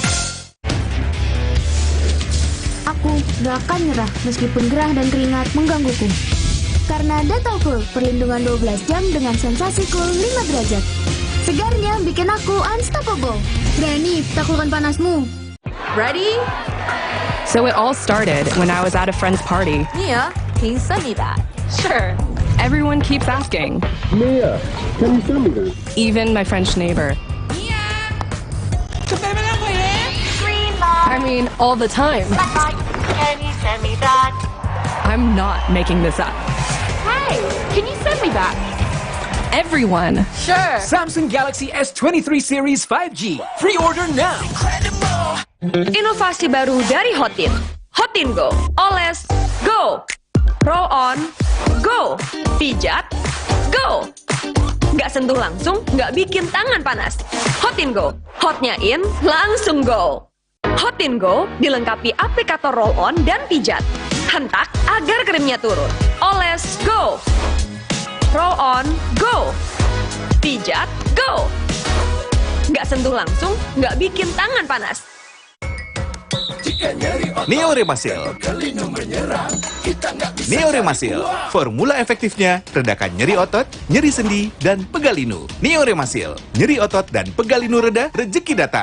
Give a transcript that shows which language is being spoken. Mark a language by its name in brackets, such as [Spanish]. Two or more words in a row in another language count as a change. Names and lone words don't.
[Indonesian] Aku gak akan nyerah meskipun gerah dan keringat menggangguku. Karena Dettol Cool, perlindungan 12 jam dengan sensasi cool 5 derajat. Segarnya bikin aku unstoppable. Berani taklukkan panasmu. Ready? [English] So it all started when I was at a friend's party. Mia, can you send me that? Sure. Everyone keeps asking. Mia, can you send me that? Even my French neighbor. I mean, all the time. Can you send me that? I'm not making this up. Hey, can you send me that? Everyone. Sure. Samsung Galaxy S23 Series 5G. Pre-order now. [Indonesian] Inovasi baru dari Hotin. Hotin Go. Oles, go. [English] Roll on, go. [Indonesian] Pijat, go. Nggak sentuh langsung, nggak bikin tangan panas. Hotin Go. Hotnya in, langsung go. Hotin Go dilengkapi aplikator [English] roll on [Indonesian] dan pijat. Hentak agar krimnya turun. Oles, [English] go. Roll on, go. [Indonesian] Pijat, go. Nggak sentuh langsung, nggak bikin tangan panas. Neoremasil. Neoremasil, formula efektifnya redakan nyeri otot, nyeri sendi, dan pegal linu. Neoremasil, nyeri otot dan pegal linu reda, rezeki datang.